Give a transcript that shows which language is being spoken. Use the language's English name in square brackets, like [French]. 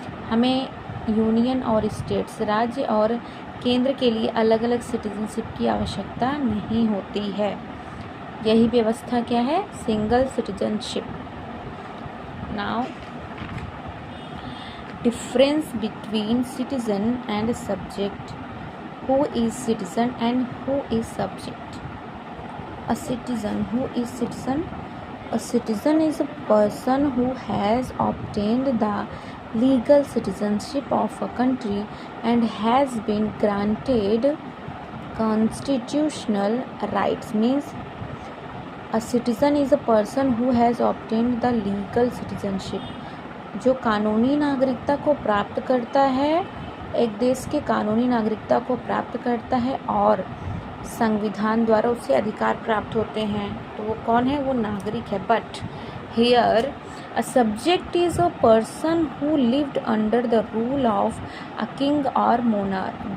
[Hindi] हमें यूनियन और स्टेट्स, राज्य और केंद्र के लिए अलग अलग सिटीजनशिप की आवश्यकता नहीं होती है। यही व्यवस्था क्या है? Single citizenship. [English] Now difference between citizen and subject. Who is citizen and who is subject? A citizen. Who is citizen? A citizen is a person who has obtained the legal citizenship of a country and has been granted constitutional rights. Means a citizen is a person who has obtained the legal citizenship. [Hindi] जो कानूनी नागरिकता को प्राप्त करता है, एक देश के कानूनी नागरिकता को प्राप्त करता है और संविधान द्वारा उसे अधिकार प्राप्त होते हैं, तो वो कौन है? वो नागरिक है। [English] But here a subject is a person who lived under the rule of a king और monarch.